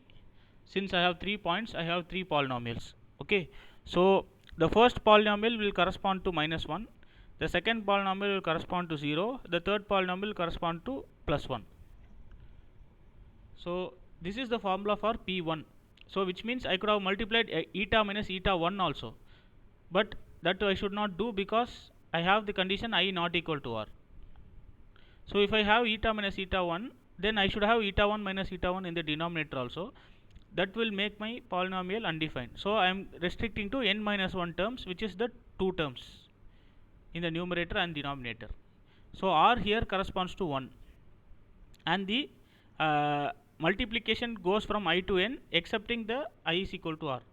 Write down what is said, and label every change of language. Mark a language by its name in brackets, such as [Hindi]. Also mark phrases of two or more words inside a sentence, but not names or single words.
[English] Since I have 3 points, I have 3 polynomials. Okay, so the first polynomial will correspond to minus 1, the second polynomial will correspond to 0, the third polynomial will correspond to plus 1. So this is the formula for p1. So which means I could have multiplied eta minus eta 1 also, but that I should not do because I have the condition I not equal to r. So if I have eta minus eta 1, then I should have eta 1 minus eta 1 in the denominator also. That will make my polynomial undefined. So I am restricting to n minus 1 terms, which is the 2 terms in the numerator and denominator. So r here corresponds to 1, and the multiplication goes from I to n excepting the I is equal to r.